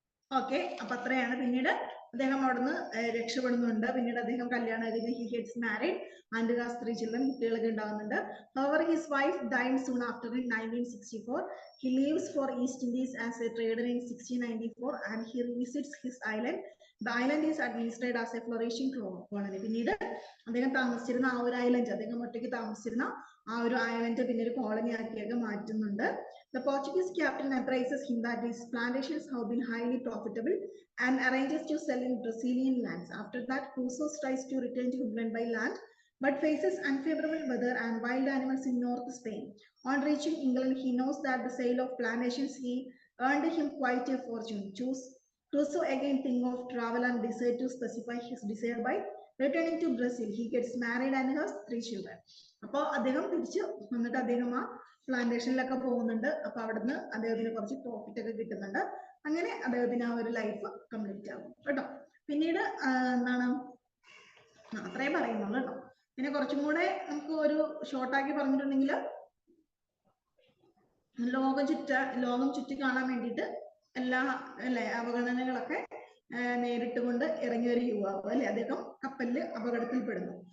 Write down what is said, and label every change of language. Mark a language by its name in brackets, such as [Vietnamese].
[Malayalam] Okay, അപ്പൊ അത്രയാണ്. പിന്നീട് അദ്ദേഹം അവിടുന്ന് രക്ഷപ്പെടുന്നുണ്ട്. പിന്നീട് അദ്ദേഹം കല്യാണം കഴിഞ്ഞ് [English] he gets married and has 3 children, [Malayalam] കുട്ടികളൊക്കെ ഉണ്ടാകുന്നുണ്ട്. [English] However, his wife died soon after in 1964. He leaves for East Indies as a trader in 1694 and he revisits his island. The island is administered as a flourishing colony. [Malayalam] പിന്നീട് അദ്ദേഹം താമസിച്ചിരുന്ന ആ ഒരു island, അദ്ദേഹം ഒറ്റയ്ക്ക് താമസിച്ചിരുന്ന ആ ഒരു ഐലൻഡ് പിന്നെ ഒരു കോളനി ആക്കിയൊക്കെ മാറ്റുന്നുണ്ട്. [English] The Portuguese captain advises him that his plantations have been highly profitable and arranges to sell in Brazilian lands. After that, Crusoe tries to return to England by land, but faces unfavorable weather and wild animals in North Spain. On reaching England, he knows that the sale of plantations he earned him quite a fortune. Crusoe again thinks of travel and decides to specify his desire by returning to Brazil. He gets married and has 3 children. [Malayalam] അപ്പോൾ അദ്ദേഹം തിരിച്ച് വന്നിട്ട് അദ്ദേഹം ആ പ്ലാന്റേഷനിലൊക്കെ പോകുന്നുണ്ട്. അപ്പൊ അവിടുന്ന് അദ്ദേഹത്തിന് കുറച്ച് പ്രോഫിറ്റ് ഒക്കെ കിട്ടുന്നുണ്ട്. അങ്ങനെ അദ്ദേഹത്തിന് ആ ഒരു ലൈഫ് കംപ്ലീറ്റ് ആകും കേട്ടോ. പിന്നീട് എന്താണ്, അത്രയും പറയുന്നുള്ളൂ കേട്ടോ. പിന്നെ കുറച്ചും കൂടെ നമുക്ക് ഒരു ഷോർട്ടാക്കി പറഞ്ഞിട്ടുണ്ടെങ്കിൽ ലോകം ചുറ്റി കാണാൻ വേണ്ടിയിട്ട് എല്ലാ അല്ലെ അവഗണനകളൊക്കെ നേരിട്ടുകൊണ്ട് ഇറങ്ങിയ ഒരു യുവാവ് അല്ലെ, അദ്ദേഹം കപ്പലിൽ അപകടത്തിൽപ്പെടുന്നു.